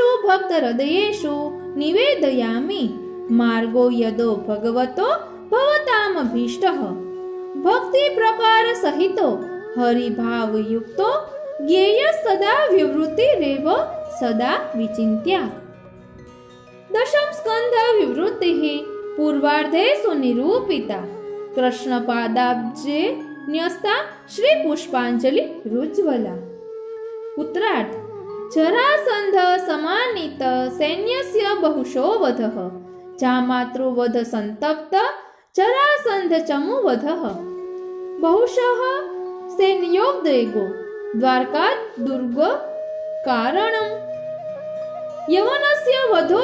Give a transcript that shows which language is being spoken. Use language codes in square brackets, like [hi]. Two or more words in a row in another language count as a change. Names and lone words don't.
[sa] भक्त हृदयेषु निवेदयामि मार्गो यदो भगवतो भवतामभीष्टः भक्ति प्रकार सहितो हरिभाव युक्तो ज्ञेय सदा विवृतिरेव सदा विचिंत्या दशम स्कंध विवृतिः पूर्वार्धे सुनिरूपिता कृष्ण पादाब्जे न्यस्ता श्री पुष्पांजलि रुज्वला उत्तरार्ध जरासन्ध समानीत सैन्यस्य बहुशो वधः जामातृवध संतप्त जरासन्ध चमु वधः बहुशः सैन्योद्रेगो द्वारकात् दुर्ग कारणम् यवनस्य वधो